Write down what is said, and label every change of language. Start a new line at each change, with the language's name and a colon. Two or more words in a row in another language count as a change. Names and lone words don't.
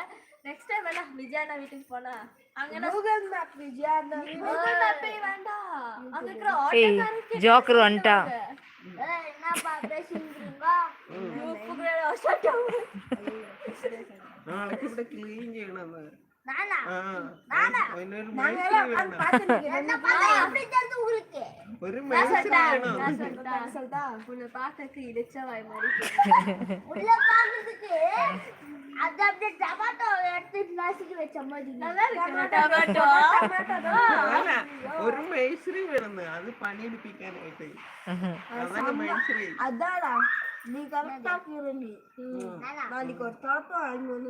Tamil: நெக்ஸ்ட் டைம் வேணா விஜயாண்ணா வீட்டுக்கு போனா அங்க கூகுள் மேப் விஜயாண்ணா கூகுள் மேப்பே வேண்டாம், அங்க இருக்கிற ஆட்டோக்காரருக்கு ஜோக்கர் வந்துட்டா. என்னப்பா பேசிக்கிறீங்க நாளைக்கு இப்படி க்ளீன் செய்யணும்.
Malayalam: അതിനൊരു മേസ്ത്രി വേണം. ഒരു മേസ്ത്രി വേണം.
Tamil: உன்னை பார்க்கறதுக்கு இடிச்சவாய் மாதிரி நல்லா இருக்கு டொமேட்டோ
Malayalam: അല്ല, ഒരു മേസ്ത്രി വേണമെന്ന് അത് പണിയെടുപ്പിക്കാനായിട്ട്. അതാണ് മേസ്ത്രി.
Tamil: அதாடா நீ கரெக்டா நீ நாளைக்கு ஒரு தாத்தா அங்க வந்து